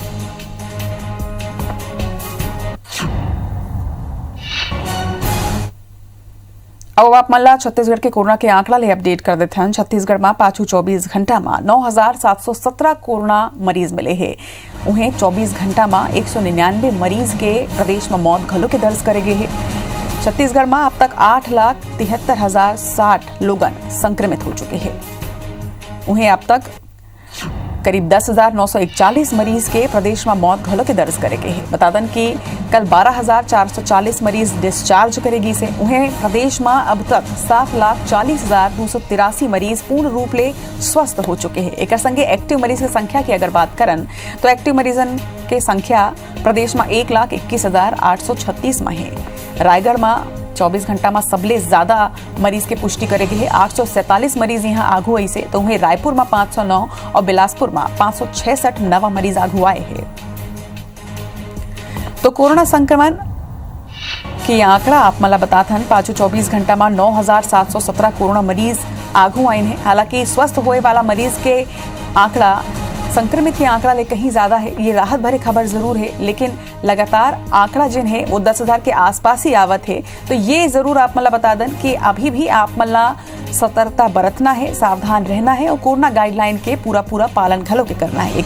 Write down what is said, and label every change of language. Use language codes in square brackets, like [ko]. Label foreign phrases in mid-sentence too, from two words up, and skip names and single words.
[hne] अब आप मल्ला छत्तीसगढ़ के कोरोना के आंकड़ा ले अपडेट कर देते हैं। छत्तीसगढ़ में पाछू 24 घंटा में 9,717 कोरोना मरीज मिले हैं। उन्हें 24 घंटा में 199 मरीज के प्रदेश में मौत घलो के दर्ज करे गए हैं। छत्तीसगढ़ में अब तक 8,73,060 लोगन संक्रमित हो चुके हैं। उन्हें अब तक करीब 10,941 मरीज के प्रदेश में मौत घलो के दर्ज करे गए हैं। बता दें कि कल 12,440 मरीज डिस्चार्ज करेगी से। उन्हें प्रदेश में अब तक 7,40,283 मरीज पूर्ण रूप ले स्वस्थ हो चुके हैं। एक संगे एक्टिव मरीज की संख्या की अगर बात करन तो एक्टिव मरीजन के संख्या प्रदेश में 1,21,836 में है। रायगढ़ में 24 घंटा में सबले ज्यादा मरीज के पुष्टि करे गए 847 मरीज यहाँ आगू आई से। तो वहीं रायपुर में 509 और बिलासपुर में 566 नवा मरीज आगू आए हैं। तो कोरोना संक्रमण कि आंकड़ा आप मला बताथन पाछू 24 घंटा में 9,717 कोरोना मरीज आगू आइन है। हालांकि स्वस्थ होए वाला मरीज के आंकड़ा संक्रमित के आंकड़ा ले कहीं ज्यादा है। ये राहत भरी खबर जरूर है, लेकिन लगातार आंकड़ा जिन है वो 10,000 के आसपास ही आवत है। तो ये जरूर आप मला बता दें कि अभी भी आप मला सतर्कता बरतना है, सावधान रहना है और कोरोना गाइडलाइन के पूरा पालन घलो के करना है।